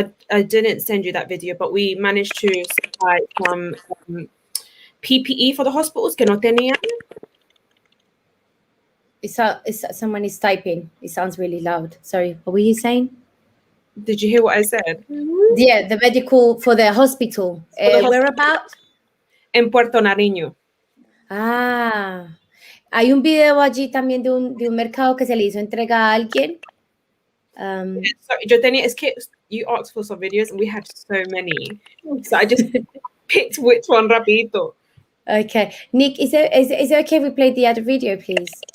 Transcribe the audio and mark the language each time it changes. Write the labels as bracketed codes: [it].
[en] I didn't send you that video, but we managed to supply some PPE for the hospitals [es] que no tenían. [en] Someone is typing. It sounds really loud. Sorry, what were you saying? Did you hear what I said? Yeah, the medical for the hospital. Where about? [es] En Puerto Nariño. Ah, hay un video allí también de un mercado que se le hizo entrega a alguien. [en] Sorry, [es] yo tenía, es que [en] you asked for some videos and we had so many. So I just picked which one rapidito. Okay. Nick, is it okay if we play the other video, please?